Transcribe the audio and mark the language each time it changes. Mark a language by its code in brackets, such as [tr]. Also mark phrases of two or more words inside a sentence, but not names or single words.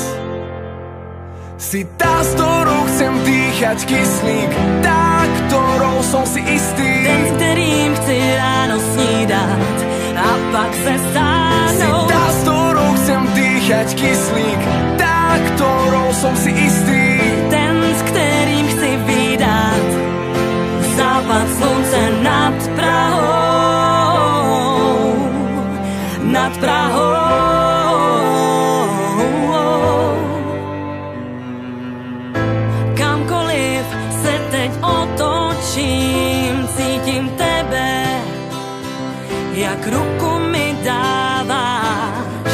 [sk] Si tá, s ktorou chcem dýchať kyslík, tá, ktorou som si istý, [cs] ten, s ktorým chci ráno snídať a pak se stáhnuť. [sk] Si tá, s ktorou chcem dýchať kyslík, tá, ktorou som si istý, [cs] ten, s ktorým chci vydať západ slunce nad Prahou, nad Prahou. Kamkoliv se teď otočím, cítím tebe, jak ruku mi dáváš.